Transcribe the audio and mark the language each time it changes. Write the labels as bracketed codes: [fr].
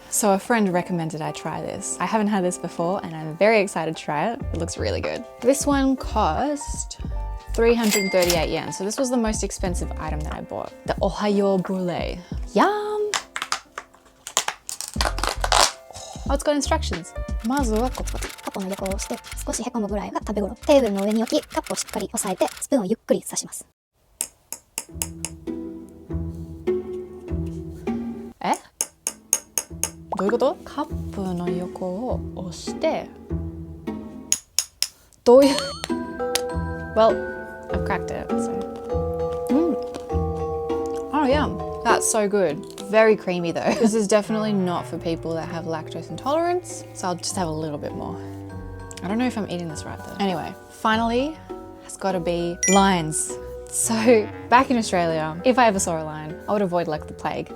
[en] So a friend recommended I try this. I haven't had this before, and I'm very excited to try it. It looks really good. This one cost 338 yen. So this was the most expensive item that I bought. The Ohayo brulee. Yum! Oh, it's got instructions. [ja] まずはコップカップの横を押して少しへこむぐらいが食べ頃。テーブルの上に置きカップをしっかり押さえてスプーンをゆっくり刺します。え？どういうこと？カップの横を押してどういう [en] Well, I've cracked it, so. Oh yeah, that's so good. Very creamy though. This is definitely not for people that have lactose intolerance, so I'll just have a little bit more. I don't know if I'm eating this right though. Anyway, finally, has got to be lines. So back in Australia, if I ever saw a line, I would avoid like the plague.